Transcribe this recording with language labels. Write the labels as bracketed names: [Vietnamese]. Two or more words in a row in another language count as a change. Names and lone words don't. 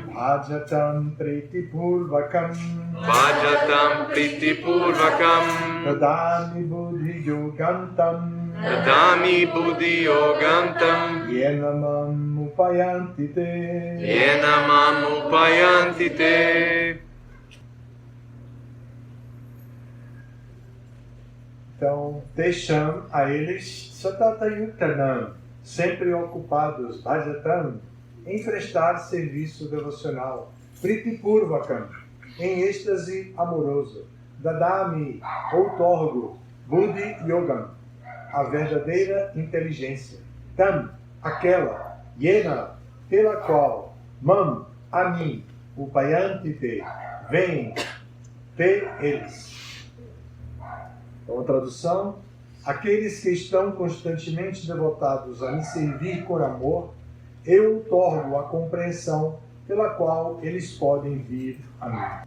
[Sanskrit] Bhajatam Priti Purvakam. Bhajatam Priti Purvakam. Tadami Buddhi Yogantam. Dadami Buddhi Yogantam. Yenamam Upayanti Te. Yenamam Upayanti Te. [Portuguese] Então, Tesham, a eles, [Sanskrit] Satata Yuktanam, [Portuguese] sempre ocupados, Bhajatam, em prestar serviço devocional, [Sanskrit] Priti Purvakam, [Portuguese] em êxtase amoroso, [Sanskrit] Dadami, outorgo, Buddhi Yogam, [Portuguese] a verdadeira inteligência, Tam, aquela, Yena, pela qual, Mam, a mim, [Sanskrit] Upayanti te, [Portuguese] vem, te, eles. Então, a tradução: aqueles que estão constantemente devotados a me servir com amor, eu torno a compreensão pela qual eles podem vir a mim.